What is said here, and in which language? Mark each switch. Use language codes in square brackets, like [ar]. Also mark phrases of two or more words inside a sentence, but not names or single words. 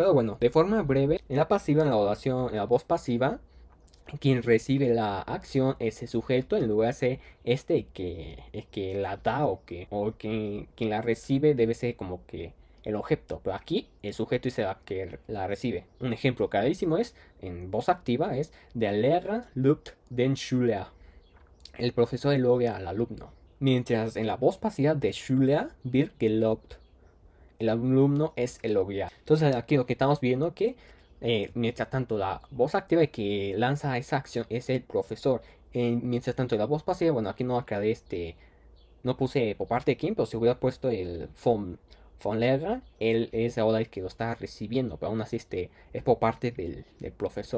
[es] Pero bueno, de forma breve, en la pasiva, en la oración, en la voz pasiva, quien recibe la acción es el sujeto en lugar de ser que la da o que quien la recibe debe ser como que el objeto. Pero aquí el sujeto es el que la recibe. Un ejemplo clarísimo es, en voz activa, es [de] Der Lehrer lobt den Schüler. [es] El profesor elogia al alumno. Mientras en la voz pasiva de [de] Schüler wird gelobt, [es] el alumno es elogiado. Entonces aquí lo que estamos viendo es que mientras tanto la voz activa que lanza esa acción es el profesor. Mientras tanto la voz pasiva, bueno, aquí no aclaré no puse por parte de quién, pero si hubiera puesto el [de] von Lehrer, [es] él es ahora el que lo está recibiendo, pero aún así es por parte del profesor.